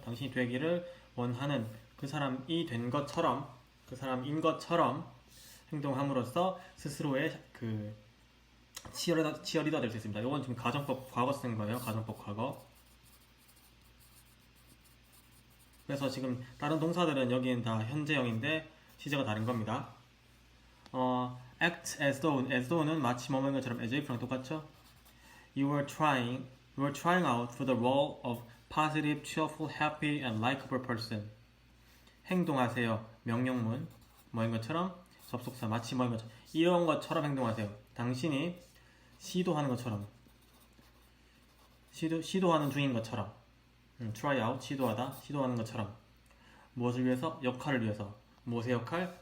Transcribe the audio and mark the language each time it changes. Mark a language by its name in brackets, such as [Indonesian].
[Korean] 당신이 되기를 원하는 그 사람이 된 것처럼 그 사람인 것처럼 행동함으로써 스스로의 그 치어리더 될 수 있습니다. 이건 지금 가정법 과거 쓴 거예요. 가정법 과거. 그래서 지금 다른 동사들은 여기는 다 현재형인데 시제가 다른 겁니다. act as though는 마치 뭐뭐인 것처럼 as if랑 똑같죠? [English] You were trying out for the role of positive, cheerful, happy, and likable person. [Korean] 행동하세요. 명령문 뭐인 것처럼 접속사 마치 뭐인 것처럼 이런 것처럼 행동하세요. 당신이 시도하는 것처럼 시도하는 중인 것처럼 try out 시도하는 것처럼 무엇을 위해서? 역할을 위해서. 무엇의 역할?